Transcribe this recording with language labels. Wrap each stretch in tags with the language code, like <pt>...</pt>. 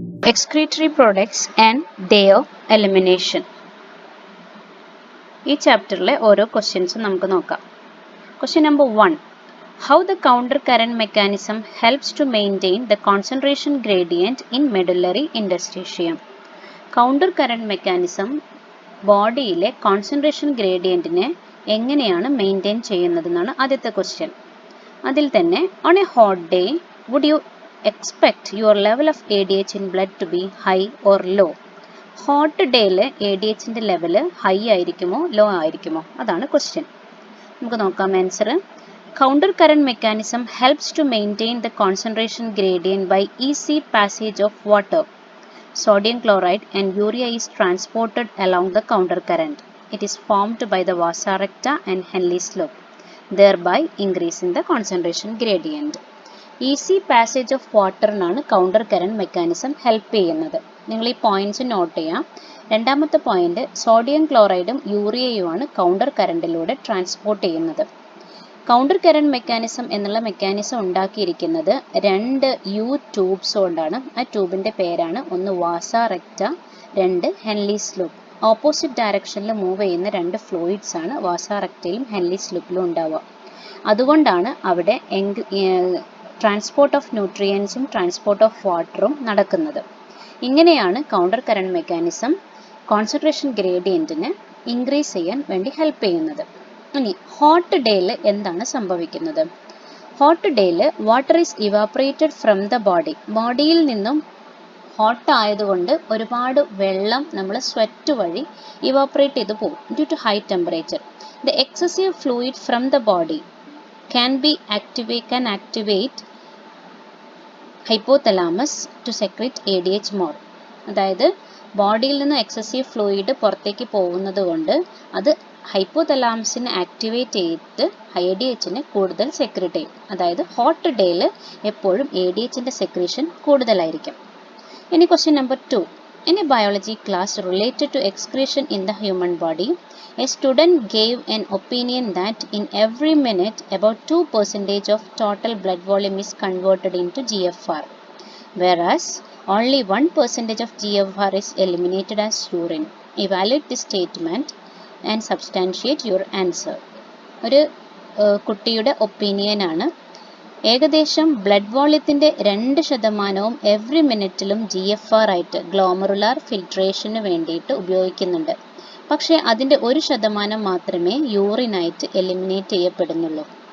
<en>Excretory products and their elimination.</en> <ml>ഈ ചാപ്റ്ററിലെ ഓരോ ക്വസ്റ്റ്യൻസും നമുക്ക് നോക്കാം.</ml> <en>Question number 1. How the counter current mechanism helps to maintain the concentration gradient in medullary interstitium.</en> <ml>Counter current mechanism ബോഡിയിലെ concentration ഗ്രേഡിയൻറ്റിനെ എങ്ങനെയാണ് maintain ചെയ്യുന്നതെന്നാണ് ആദ്യത്തെ question. അതിൽ തന്നെ</ml> <en>On a hot day would you expect your level of ADH in blood to be high or low?</en> <ml>Hot ഡേയിൽ ADH ൻ്റെ level high ആയിരിക്കുമോ law ആയിരിക്കുമോ അതാണ് question. നമുക്ക് നോക്കാം answer.</ml> <en>Counter current mechanism helps to maintain the concentration gradient by easy passage of water. Sodium chloride and urea is transported along the counter current. It is formed by the vasa recta and Henle's loop, thereby increasing the concentration gradient.</en> <ml>Easy passage of വാട്ടറിനാണ് counter current mechanism help ചെയ്യുന്നത്. നിങ്ങൾ ഈ points not ചെയ്യാം. രണ്ടാമത്തെ point, sodium ക്ലോറൈഡും യൂറിയയുമാണ് counter കറണ്ടിലൂടെ transport ചെയ്യുന്നത്. Counter current mechanism എന്നുള്ള mechanism ഉണ്ടാക്കിയിരിക്കുന്നത് രണ്ട് U tubes കൊണ്ടാണ്. ആ ട്യൂബിൻ്റെ പേരാണ് ഒന്ന് വാസ റെക്റ്റ, രണ്ട് ഹെൻലീസ് ലൂപ്പ്. ഓപ്പോസിറ്റ് ഡയറക്ഷനിൽ മൂവ് ചെയ്യുന്ന രണ്ട് ഫ്ലൂയിഡ്സ് ആണ് വാസ റെക്റ്റയിലും ഹെൻലീസ് ലൂപ്പിലും ഉണ്ടാവുക. അതുകൊണ്ടാണ് അവിടെ ട്രാൻസ്പോർട്ട് ഓഫ് ന്യൂട്രിയൻസും ട്രാൻസ്പോർട്ട് ഓഫ് വാട്ടറും നടക്കുന്നത്. ഇങ്ങനെയാണ് counter current mechanism concentration ഗ്രേഡിയൻറ്റിനെ increase ചെയ്യാൻ വേണ്ടി ഹെൽപ്പ് ചെയ്യുന്നത്. ഇനി ഹോട്ട് ഡേയിൽ എന്താണ് സംഭവിക്കുന്നത്? ഹോട്ട് ഡേയിൽ</ml> <en>Water is evaporated from the body.</en> <ml>ബോഡിയിൽ നിന്നും ഹോട്ട് ആയതുകൊണ്ട് ഒരുപാട് വെള്ളം നമ്മൾ സ്വെറ്റ് വഴി ഇവാപ്പറേറ്റ് ചെയ്ത് പോകും</ml> <en>Due to high temperature. The excessive fluid from the body can activate hypothalamus to secrete ADH more.</en> <ml>അതായത് ബോഡിയിൽ നിന്ന് എക്സസീവ് ഫ്ലൂയിഡ് പുറത്തേക്ക് പോകുന്നത് കൊണ്ട് അത് ഹൈപ്പോതലാമസിനെ ആക്ടിവേറ്റ് ചെയ്തിട്ട് ADHനെ കൂടുതൽ സെക്രേറ്റ് ചെയ്യും. അതായത് ഹോട്ട് ഡേയിൽ എപ്പോഴും ADHൻ്റെ സെക്രീഷൻ കൂടുതലായിരിക്കും. ഇനി question number 2.</ml> <en>In a biology class related to excretion in the human body, a student gave an opinion that in every minute about 2% of total blood volume is converted into GFR, whereas only 1% of GFR is eliminated as urine. Evaluate this statement and substantiate your answer.</en> <ml>ഒരു കുട്ടിയുടെ ഒപ്പീനിയനാണ്. ഏകദേശം blood വോള്യത്തിൻ്റെ 2% every മിനിറ്റിലും GFR ആയിട്ട് glomerular ഫിൽട്രേഷന് വേണ്ടിയിട്ട് ഉപയോഗിക്കുന്നുണ്ട്. പക്ഷേ അതിൻ്റെ 1% മാത്രമേ യൂറിനായിട്ട് eliminate ചെയ്യപ്പെടുന്നുള്ളൂ.</ml>